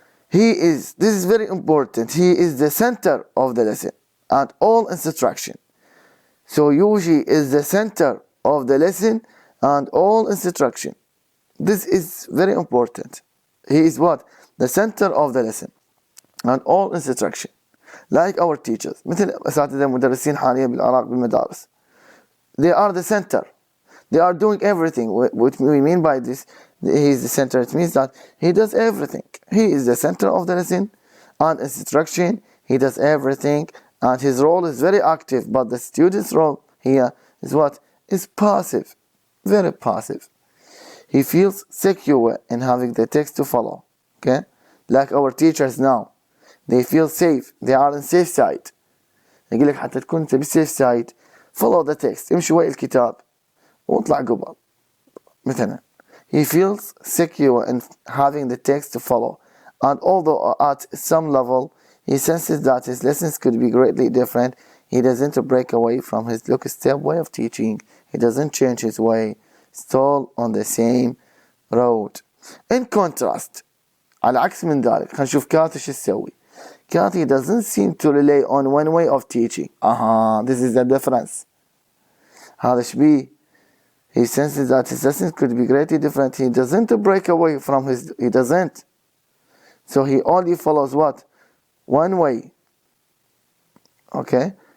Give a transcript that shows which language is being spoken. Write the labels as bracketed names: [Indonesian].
[English] This is very important, he is the center of the lesson and all instruction. So Yoshi is the center of the lesson and all instruction. This is very important. He is what? The center of the lesson and all instruction. Like our teachers. [Arabic] مثل أساتذة المدرسين حاليا بالعراق بالمدارس. [English] They are the center. They are doing everything. What we mean by this, he is the center. It means that he does everything. He is the center of the lesson and instruction. He does everything. And his role is very active. But the student's role here is what? Is passive. Very passive. He feels secure in having the text to follow. Okay? Like our teachers now. They feel safe. They are on safe side. [Arabic] يقول لك حتى تكون أنت بال [English] safe side. Follow the text. [Arabic] امشي ويا الكتاب. واطلع قبل. مثلا. [English] He feels secure in having the text to follow. And although at some level he senses that his lessons could be greatly different, he doesn't break away from his lockstep way of teaching. He doesn't change his way. Still on the same road. In contrast, [Arabic] على عكس من ذلك, خلينا نشوف كاتي شو تسوي. [English] Kathy doesn't seem to rely on one way of teaching. This is the difference. [Arabic] هذا شبيه. [English] He senses that his lessons could be greatly different. He doesn't break away from he doesn't. So he only follows what? One way. Okay?